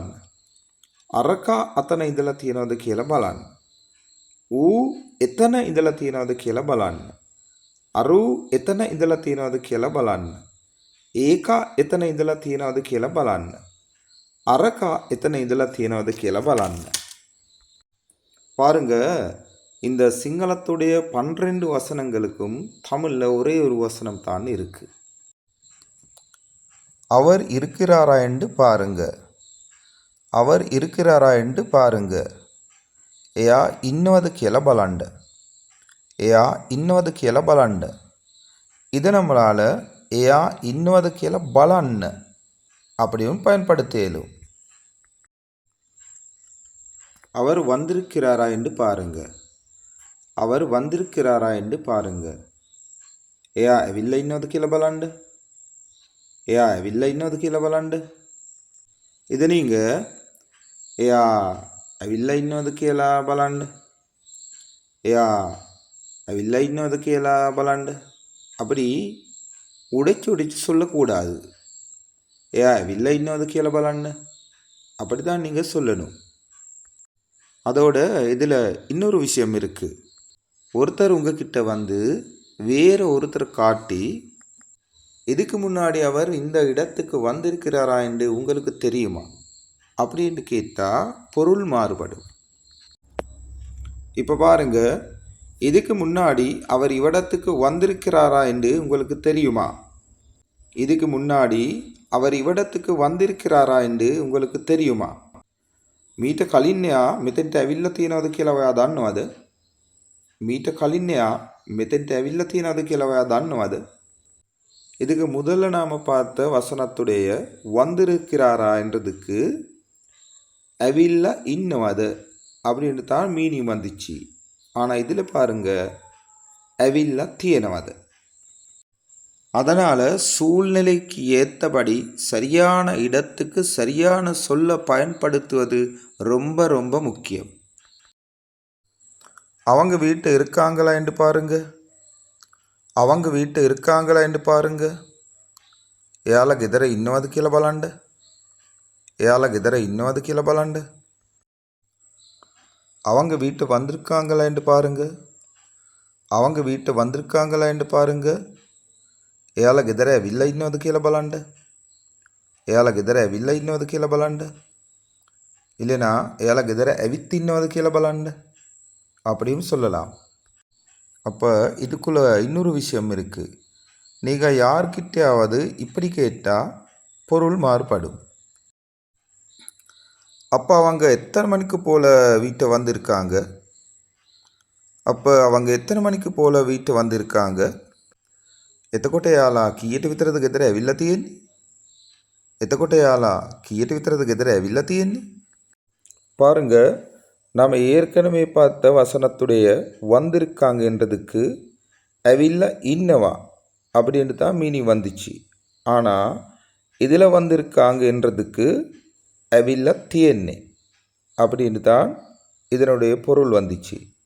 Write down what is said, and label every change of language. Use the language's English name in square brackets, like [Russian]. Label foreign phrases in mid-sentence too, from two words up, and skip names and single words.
[Sinhala] අරක අතන ඉඳලා තියෙනවද කියලා බලන්න. ඌ එතන ඉඳලා තියෙනවද කියලා බලන්න. අරු එතන ඉඳලා තියෙනවද කියලා බලන්න. ඒක එතන ඉඳලා තියෙනවද කියලා බලන්න. අරක එතன ඉඳලා තියෙනවද කියලා බලන්න. [Tamil] பாருங்க, இந்த சிங்களத்துடைய 12 வசனங்களுக்கும் தமிழில் ஒரே ஒரு வசனம் தான் இருக்கு. அவர் இருக்கிறாரா என்று பாருங்க. அவர் இருக்கிறாரா என்று பாருங்க. [Sinhala] එයා ඉන්නවද කියලා බලන්න. එයා ඉන්නවද කියලා බලන්න. [Tamil] இது நம்மளால் [Sinhala] එයා ඉන්නවද කියලා බලන්න [Tamil] அப்படியும் பயன்படுத்த இயலும். அவர் வந்திருக்கிறாரா என்று பாருங்க. அவர் வந்திருக்கிறாரா என்று பாருங்க. [Sinhala] එයා ඇවිල්ලා ඉන්නවද කියලා බලන්න. එයා ඇවිල්ලා ඉන්නවද කියලා බලන්න. [Tamil] இது நீங்கள் [Sinhala] එයා ඇවිල්ලා ඉන්නවද කියලා බලන්න. එයා ඇවිල්ලා ඉන්නවද කියලා බලන්න. [Tamil] அப்படி உடைச்சு சொல்லக்கூடாது. [Sinhala] එයා ඇවිල්ලා ඉන්නවද කියලා බලන්න. [Tamil] அப்படி தான் நீங்கள் சொல்லணும். அதோட இதில் இன்னொரு விஷயம் இருக்குது. ஒருத்தர் உங்ககிட்ட வந்து வேறு ஒருத்தர் காட்டி இதுக்கு முன்னாடி அவர் இந்த இடத்துக்கு வந்திருக்கிறாரா என்று உங்களுக்கு தெரியுமா அப்படின்னு கேட்டால் பொருள் மாறுபடும். இப்போ பாருங்க, இதுக்கு முன்னாடி அவர் இவ்விடத்துக்கு வந்திருக்கிறாரா என்று உங்களுக்கு தெரியுமா. இதுக்கு முன்னாடி அவர் இவ்விடத்துக்கு வந்திருக்கிறாரா என்று உங்களுக்கு தெரியுமா. [Sinhala] මීට කලින් එයා මෙතෙන්ට ඇවිල්ලා තියෙනවද කියලා ඔයා දන්නවද? මීට කලින් එයා මෙතෙන්ට ඇවිල්ලා තියෙනවද කියලා ඔයා දන්නවද? [Tamil] இதுக்கு முதல்ல நாம் பார்த்த வசனத்துடைய வந்திருக்கிறாரா என்றதுக்கு [Sinhala] ඇවිල්ලා ඉන්නවද [Tamil] அப்படின்னு தான் மீனிங் வந்துச்சு. ஆனால் இதில் பாருங்க, [Sinhala] ඇවිල්ලා තියෙනවද. [Tamil] அதனால் சூழ்நிலைக்கு ஏற்றபடி சரியான இடத்துக்கு சரியான சொல்ல பயன்படுத்துவது ரொம்ப ரொம்ப முக்கியம். அவங்க வீட்டில் இருக்காங்களா என்று பாருங்க. அவங்க வீட்டில் இருக்காங்களா என்று பாருங்க. [Sinhala] එයාලා ගෙදර ඉන්නවද කියලා බලන්න. එයාලා ගෙදර ඉන්නවද කියලා බලන්න. [Tamil] அவங்க வீட்டு வந்திருக்காங்களா என்று பாருங்க. அவங்க வீட்டு வந்திருக்காங்களா என்று பாருங்க. [Sinhala] එයාලා ගෙදර ඇවිල්ලා ඉන්නවද කියලා බලන්න. එයාලා ගෙදර ඇවිල්ලා ඉන්නවද කියලා බලන්න. [Tamil] இல்லைனா [Sinhala] එයාලා ගෙදර ඇවිත් ඉන්නවද කියලා බලන්න [Tamil] அப்படியும் சொல்லலாம். அப்போ இதுக்குள்ள இன்னொரு விஷயம் இருக்குது. நீங்கள் யார்கிட்டையாவது இப்படி கேட்டால் பொருள் மாறுபடும். அப்போ அவங்க எத்தனை மணிக்கு போல் வீட்டை வந்திருக்காங்க. அப்போ அவங்க எத்தனை மணிக்கு போல் வீட்டு வந்திருக்காங்க? [Sinhala] එතකොට එයාලා කීයට විතරද ගෙදර ඇවිල්ලා තියෙන්නේ? එතකොට එයාලා කීයට විතරද ගෙදර ඇවිල්ලා තියෙන්නේ? [Tamil] பாருங்க, நாம் ஏற்கனவே பார்த்த வசனத்துடைய வந்திருக்காங்கன்றதுக்கு [Sinhala] ඇවිල්ලා ඉන්නවා [Tamil] அப்படின்னு தான் மீனிங் வந்துச்சு. ஆனால் இதில் வந்திருக்காங்கன்றதுக்கு [Sinhala] ඇවිල්ලා තියෙන්නේ [Tamil] அப்படின்னு தான் இதனுடைய பொருள் வந்துச்சு.